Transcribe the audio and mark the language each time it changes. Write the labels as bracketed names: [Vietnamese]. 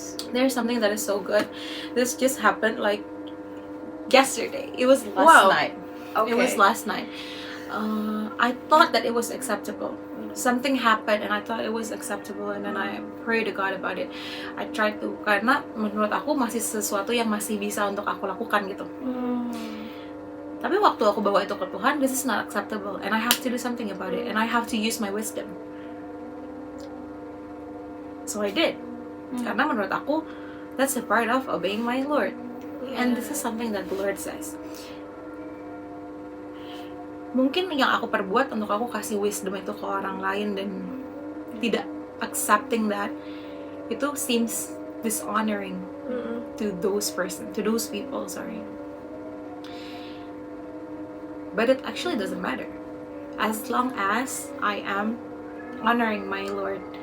[English] There's something that is so good. This just happened like yesterday. It was last night. It was last night. I thought that it was acceptable. Something happened and I thought it was acceptable, and then I pray to God about it. I tried to, [Indonesian] karena menurut aku masih sesuatu yang masih bisa untuk aku lakukan gitu. Tapi waktu aku bawa itu ke Tuhan, [English] this is not acceptable and I have to do something about it, and I have to use my wisdom. So I did. [Indonesian] Karena menurut aku, [English] that's a part of obeying my Lord. And this is something that the Lord says. [Indonesian] Mungkin yang aku perbuat untuk aku kasih wisdom itu ke orang lain dan tidak accepting that, itu [English] seems dishonoring to those people, sorry. But it actually doesn't matter, as long as I am honoring my Lord.